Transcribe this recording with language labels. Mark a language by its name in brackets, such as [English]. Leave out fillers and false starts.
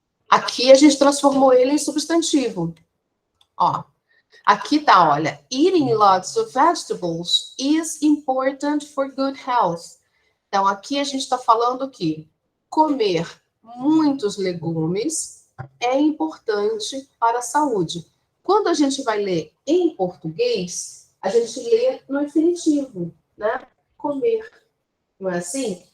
[Portuguese] Aqui a gente transformou ele em substantivo. Ó, aqui tá, olha. [English] Eating lots of vegetables is important for good health. [Portuguese] Então, aqui a gente está falando que comer muitos legumes é importante para a saúde. Quando a gente vai ler em português, a gente lê no infinitivo, né? Comer. Não é assim?